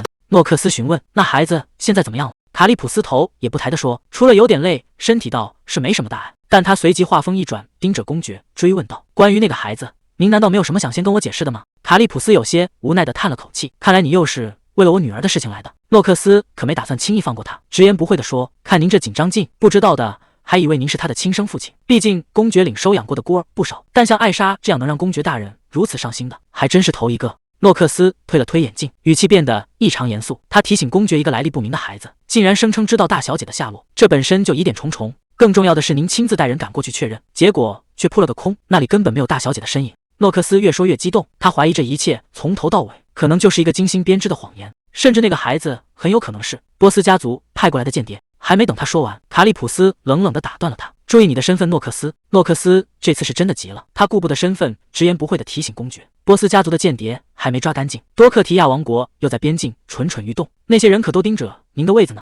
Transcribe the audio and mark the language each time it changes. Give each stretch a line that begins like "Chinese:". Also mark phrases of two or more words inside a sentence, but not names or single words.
Chinese: 諾克斯詢問：“那孩子現在怎麼樣了？”卡利普斯頭也不抬地說：“除了有點累，身體倒是沒什麼大礙。” 但他隨即話鋒一轉，盯着公爵追問道：“關於那個孩子，您難道沒有什麼想先跟我解釋的嗎？” 卡利普斯有些無奈地嘆了口氣，看來你又是為了我女兒的事情來的。諾克斯可沒打算輕易放過他，直言不諱地說：“看您這緊張勁，不知道的還以為您是他的親生父親。畢竟公爵領收養過的孤兒不少，但像艾莎這樣能讓公爵大人如此上心的，還真是頭一個。” 諾克斯推了推眼鏡，語氣變得異常嚴肅。他提醒公爵，一個來歷不明的孩子竟然聲稱知道大小姐的下落，這本身就疑點重重。更重要的是，您親自帶人趕過去確認，結果卻撲了個空，那裡根本沒有大小姐的身影。諾克斯越說越激動，他懷疑這一切從頭到尾可能就是一個精心編織的謊言，甚至那個孩子很有可能是波斯家族派過來的間諜。還沒等他說完，卡利普斯冷冷地打斷了他：“注意你的身份，諾克斯。” 諾克斯這次是真的急了，他顧不得身份，直言不諱地提醒公爵：“波斯家族的間諜還沒抓乾淨，多克提亞王國又在邊境蠢蠢欲動，那些人可都盯着您的位子呢。”